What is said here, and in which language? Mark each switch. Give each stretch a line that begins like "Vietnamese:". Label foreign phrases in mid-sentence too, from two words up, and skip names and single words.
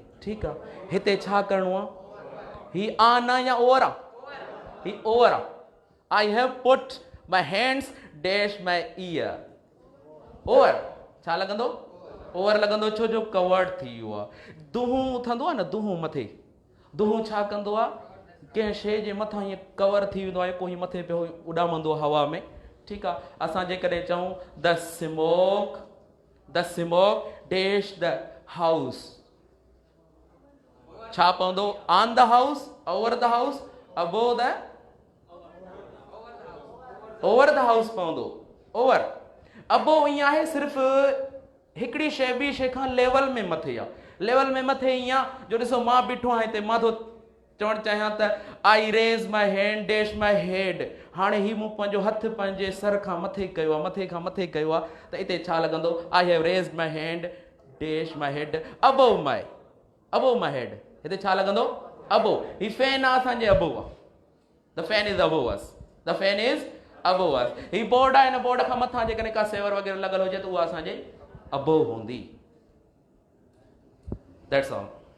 Sindhi: ठीकु आहे, हिते छा करिणो आहे? ही ऑन आहे या ओवर आहे? ही ओवर आहे।
English: I have put my hands dash my ear, over.
Sindhi: छा लॻंदो? ओवर लॻंदो, छो जो कवर्ड थी वियो आहे। दुहूं थींदो आहे न, दुहूं मथे, दुहूं छा कंदो आहे? कंहिं शइ जे मथां हीअं कवर थी वेंदो आहे, कोई मथे पियो उॾामंदो आहे हवा में। ठीकु आहे, असां जेकॾहिं चऊं
English: the smoke dash the house,
Sindhi: छा पवंदो?
English: on the house, over the house, above the, over the house पवंदो, ओवर।
Sindhi: अबोव ईअं आहे सिर्फ़ु हिकिड़ी शइ ॿी शइ खां लेवल में मथे आहे। लेवल में मथे ईअं जो ॾिसो मां बीठो आहियां हिते, मां थो चवणु चाहियां त
English: I raise my hand dash my head,
Sindhi: हाणे ही मूं पंहिंजो हथु पंहिंजे सर खां मथे कयो आहे, मथे खां मथे कयो आहे, त हिते छा लॻंदो?
English: I have raised my hand dash my head above my head.
Sindhi: हिते छा लॻंदो? अबोव। ही फैन आहे असांजे अबोव आहे,
English: the fan is above us, the fan is above us.
Sindhi: ही बोर्ड आहे, हिन बोर्ड खां मथां जेकॾहिं का सेवर वग़ैरह लॻल हुजे त उहा असांजे अबोव हूंदी।
English: that's all.